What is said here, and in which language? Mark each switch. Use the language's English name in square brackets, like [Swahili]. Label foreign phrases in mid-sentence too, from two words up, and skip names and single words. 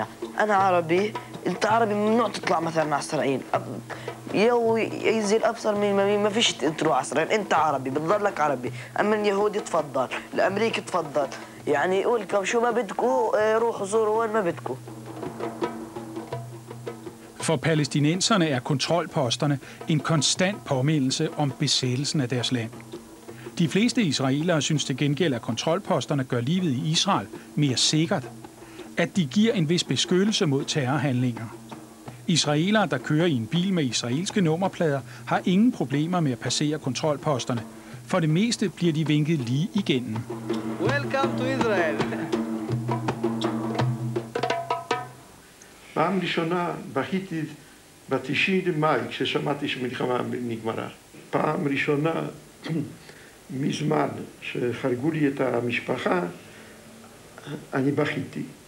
[Arabic] أنا عربي، أنت عربي ممنوع تطلع مثلا على إسرائيل، ينزل أبصر من ما فيش تروح على إسرائيل، أنت عربي بتضلك عربي، أما اليهودي تفضل، الأمريكي تفضل، يعني قولكم شو ما بدكوا روحوا زوروا وين ما بدكوا. [Danish] For palæstinenserne er kontrolposterne en konstant påmindelse om besættelsen af deres land. De fleste israelere synes til gengæld, at kontrolposterne gør livet i Israel mere sikkert. At de giver en vis beskyttelse mod terrorhandlinger. Israelere, der kører i en bil med israelske nummerplader, har ingen problemer med at passere kontrolposterne. For det meste bliver de vinket lige igennem. [English] Welcome to Israel. [Hebrew] פעם ראשונה בכיתי ב-9 למאי כששמעתי שמלחמה נגמרה. פעם ראשונה מזמן שחרגו לי את המשפחה, אני בכיתי.